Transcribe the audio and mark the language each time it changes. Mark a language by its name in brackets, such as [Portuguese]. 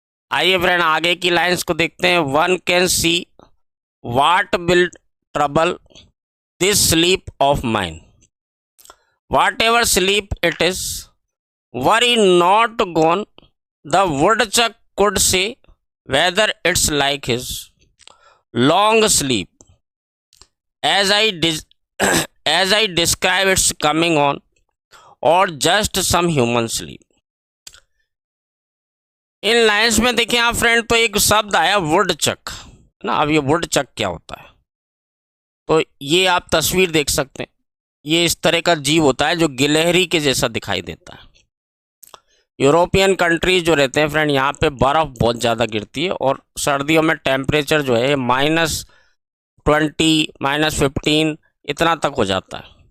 [Hindi] आइए फ्रेंड आगे की लाइंस को देखते हैं। [English] One can see what will trouble this sleep of mine, whatever sleep it is, were not gone, the woodchuck could say whether it's like his, long sleep as as I describe its coming on, or just some human sleep. [Hindi] In lines में देखिए आप friend, तो एक शब्द आया वुडचक ना। अब ये वुडचक क्या होता है, तो ये आप तस्वीर देख सकते हैं। ये इस तरह का जीव होता है जो गिलहरी के जैसा दिखाई देता है। यूरोपियन कंट्रीज जो रहते हैं फ्रेंड, यहाँ पे बर्फ़ बहुत ज़्यादा गिरती है और सर्दियों में टेम्परेचर जो है -20, -15 इतना तक हो जाता है।